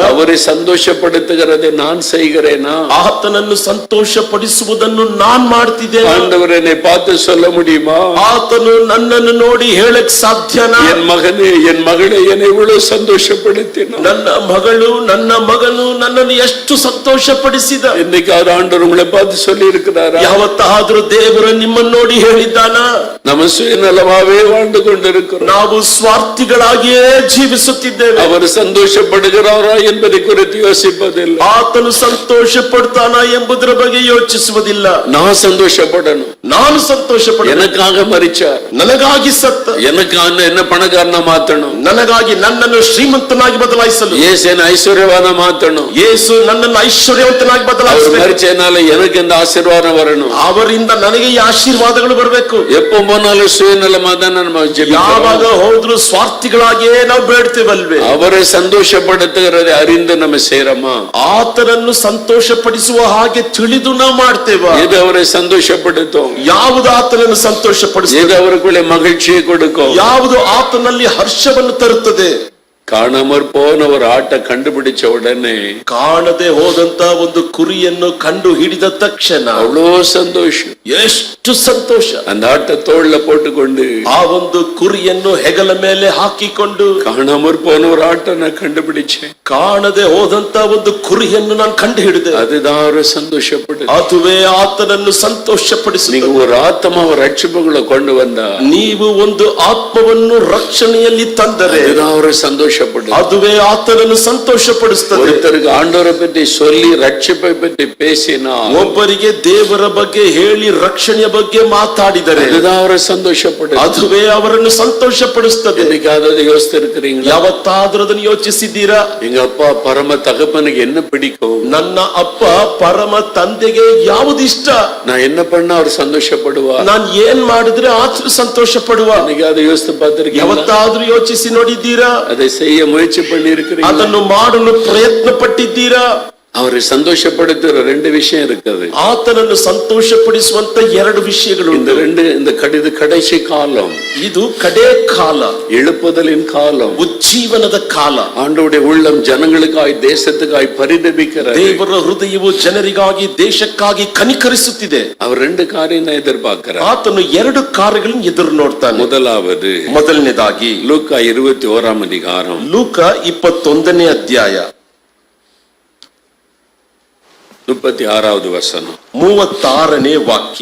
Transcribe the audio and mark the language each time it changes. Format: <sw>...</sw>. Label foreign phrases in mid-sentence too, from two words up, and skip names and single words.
<ta>அவரை சந்தோஷப்படுத்துகிறதை நான் செய்கிறேனா?</ta> <kn>ಆತನನ್ನು ಸಂತೋಷ ಪಡಿಸುವುದನ್ನು ನಾನ್ ಮಾಡ್ತಿದ್ದೇನೆ.</kn> <ta>ஆண்டவர் என்னை பார்த்து சொல்ல முடியுமா?</ta> <kn>ಆತನು ನನ್ನನ್ನು ನೋಡಿ ಹೇಳಕ್ ಸಾಧ್ಯನಾ?</kn> <ta>என் மகனே, என் மகளை என்னை இவ்வளவு சந்தோஷப்படுத்தினார்.</ta> <kn>ನನ್ನ ಮಗಳು, ನನ್ನ ಮಗನು ನನ್ನನ್ನು ಎಷ್ಟು ಸಂತೋಷ ಪಡಿಸಿದ.</kn> <ta>இன்னைக்கு ஆண்டவர் உங்களை பார்த்து சொல்லி இருக்கிறாரா?</ta> <kn>ಯಾವತ್ತಾದ್ರೂ ದೇವರು ನಿಮ್ಮನ್ನು ನೋಡಿ ಹೇಳಿದ್ದಾನ?</kn> <ta>நம்ம சுயநலமாவே வாழ்ந்து கொண்டிருக்கிறோம்.</ta> <kn>ನಾವು ಸ್ವಾರ್ಥಿಗಳಾಗಿಯೇ ಜೀವಿಸುತ್ತಿದ್ದೇವೆ.</kn> <ta>அவர் சந்தோஷப்படுகிறாரா என்பதை குறித்து யோசிப்பதில்லை.</ta> <kn>ಆತನು ಸಂತೋಷ ಪಡ್ತಾನ ಎಂಬುದರ ಬಗ್ಗೆ ಯೋಚಿಸುವುದಿಲ್ಲ.</kn> <ta>நான் சந்தோஷப்படணும்.</ta> <kn>ನಾನು ಸಂತೋಷ ಪಡ,</kn> <ta>எனக்காக மரிச்சார்,</ta> <kn>ನನಗಾಗಿ ಸತ್ತ,</kn> <ta>எனக்காக என்ன பணக்காரನ மாத்தணும்,</ta> <kn>ನನಗಾಗಿ ನನ್ನನ್ನು ಶ್ರೀಮಂತನಾಗಿ ಬದಲಾಯಿಸಲು,</kn> <ta>இயேசு என்ன ஐஸ்வர்யவான மாத்தணும்,</ta> <kn>ಯೇಸು ನನ್ನನ್ನು ಐಶ್ವರ್ಯವಂತನಾಗಿ</kn> <ta>அவர்</ta> <kn>ಬದಲಾಯಿಸಬೇಕು.</kn> <ta>மரிச்சனால எனக்கு இந்த ஆசீர்வாதம் வரணும்.</ta> <kn>ಅವರಿಂದ ನನಗೆ ಈ ಆಶೀರ್ವಾದಗಳು ಬರಬೇಕು.</kn> <ta>எப்போ போனாலும் சுயநலமா தான் நம்ம</ta> <kn>ಯಾವಾಗ</kn> <ta>ஜெபிக்கிறோம்.</ta> <kn>ಹೋದ್ರು ಸ್ವಾರ್ಥಿಗಳಾಗಿಯೇ ನಾವು ಬೇಡ್ತೇವಲ್ವೇ?</kn> <ta>அவரை சந்தோஷப்படுத்துகிறதை அறிந்து நம்ம செய்யறோமா?</ta> <kn>ಆತನನ್ನು ಸಂತೋಷ ಪಡಿಸುವ ಹಾಗೆ ತಿಳಿದು ನಾವು ಮಾಡ್ತೇವ?</kn> <ta>எது அவரை சந்தோஷப்படுத்தும்?</ta> <kn>ಯಾವುದು ಆತನನ್ನು ಸಂತೋಷ</kn> <ta>எது</ta> <kn>ಪಡಿಸುತ್ತದೆ?</kn> <ta>அவருக்குள்ளே மகிழ்ச்சியை கொடுக்கும்?</ta> <kn>ಯಾವುದು ಆತನಲ್ಲಿ ಹರ್ಷವನ್ನು ತರುತ್ತದೆ?</kn> <ta>காணாமற் போன ஒரு ஆட்டை கண்டுபிடிச்ச உடனே</ta> <kn>ಕಾಣದೆ ಹೋದಂತ ಒಂದು ಕುರಿಯನ್ನು ಕಂಡು ಹಿಡಿದ ತಕ್ಷಣ</kn> <ta>அவ்வளோ சந்தோஷம்.</ta> <kn>ಎಷ್ಟು ಸಂತೋಷ.</kn> <ta>அந்த ஆட்டை தோள்ல போட்டுக்கொண்டு</ta> <kn>ಆ ಒಂದು ಕುರಿಯನ್ನು ಹೆಗಲ ಮೇಲೆ ಹಾಕಿಕೊಂಡು</kn> <ta>காணாமற் போன ஒரு ஆட்டை நான் கண்டுபிடிச்சேன்.</ta> <kn>ಕಾಣದೆ ಹೋದಂತ ಒಂದು ಕುರಿಯನ್ನು ನಾನು ಕಂಡು ಹಿಡಿದೆ.</kn> <ta>அதுதான் அவரை சந்தோஷப்படுது.</ta> <kn>ಅದುವೇ ಆತನನ್ನು ಸಂತೋಷಪಡಿಸುತ್ತದೆ.</kn> <ta>நீங்க ஒரு ஆத்மாவை ரட்சிப்புக்குள்ள கொண்டு வந்தா</ta> <kn>ನೀವು ಒಂದು ಆತ್ಮವನ್ನು ರಕ್ಷಣೆಯಲ್ಲಿ ತಂದರೆ</kn> <ta>அதுதான் அவரை சந்தோஷப்படுது.</ta> <kn>ಅದುವೇ ಆತನನ್ನು ಸಂತೋಷಪಡಿಸುತ್ತದೆ.</kn> <ta>ஒருத்தருக்கு ஆண்டவரை பற்றி சொல்லி ரட்சிப்பை பற்றி பேசினா</ta> <kn>ಒಬ್ಬರಿಗೆ ದೇವರ ಬಗ್ಗೆ ಹೇಳಿ ರಕ್ಷಣೆಯ ಬಗ್ಗೆ ಮಾತಾಡಿದರೆ</kn> <ta>அதுதான் அவரை சந்தோஷப்படுது.</ta> <kn>ಅದುವೇ ಅವರನ್ನು ಸಂತೋಷಪಡಿಸುತ್ತದೆ.</kn> <ta>என்னைக்காவது யோசித்திருக்கிறீங்களா?</ta> <kn>ಯಾವತ್ತಾದ್ರೂ ಅದನ್ನು ಯೋಚಿಸಿದ್ದೀರಾ?</kn> <ta>எங்க அப்பா பரம தகப்பனுக்கு என்ன பிடிக்கும்?</ta> <kn>ನನ್ನ ಅಪ್ಪ ಪರಮ ತಂದೆಗೆ ಯಾವುದು ಇಷ್ಟ?</kn> <ta>நான் என்ன பண்ணா அவர் சந்தோஷப்படுவா?</ta> <kn>ನಾನು ಏನ್ ಮಾಡಿದ್ರೆ ಆತನು ಸಂತೋಷ ಪಡುವ?</kn> <ta>என்னைக்காவது யோசித்து பார்த்திருக்கீங்களா?</ta> <kn>ಯಾವತ್ತಾದ್ರೂ ಯೋಚಿಸಿ ನೋಡಿದ್ದೀರಾ?</kn> <ta>அதை செய்ய முயற்சி பண்ணி இருக்கிறீங்களா?</ta> <kn>ಅದನ್ನು ಮಾಡಲು ಪ್ರಯತ್ನ ಪಟ್ಟಿದ್ದೀರಾ?</kn> <ta>அவரை சந்தோஷப்படுத்துற ரெண்டு விஷயம் இருக்குது.</ta> <kn>ಆತನನ್ನು ಸಂತೋಷಪಡಿಸುವಂತ ಎರಡು ವಿಷಯಗಳು.</kn> <ta>இந்த கடைசி காலம்,</ta> <kn>ಇದು ಕಡೆ ಕಾಲ,</kn> <ta>எழுப்புதலின் காலம்,</ta> <kn>ಉಜ್ಜೀವನದ ಕಾಲ.</kn> <ta>ஆண்டவருடைய உள்ளம் ஜனங்களுக்காய் தேசத்துக்காய் பரிதபிக்கிறார்.</ta> <kn>ದೇವರ ಹೃದಯವು ಜನರಿಗಾಗಿ ದೇಶಕ್ಕಾಗಿ ಕನಿಕರಿಸುತ್ತಿದೆ.</kn> <ta>அவர் ரெண்டு காரியம் எதிர்பார்க்கிறார்.</ta> <kn>ಆತನು ಎರಡು ಕಾರ್ಯಗಳನ್ನು ಎದುರು ನೋಡ್ತಾನೆ. ಮೊದಲನೇದಾಗಿ</kn> <ta>ಲೂಕಾ 21 அதிகாரம்,</ta> <kn>ಲೂಕ 21ನೇ ಅಧ್ಯಾಯ</kn> <ta>36வது வசனம்,</ta> <kn>36ನೇ ವಾಕ್ಯ.</kn>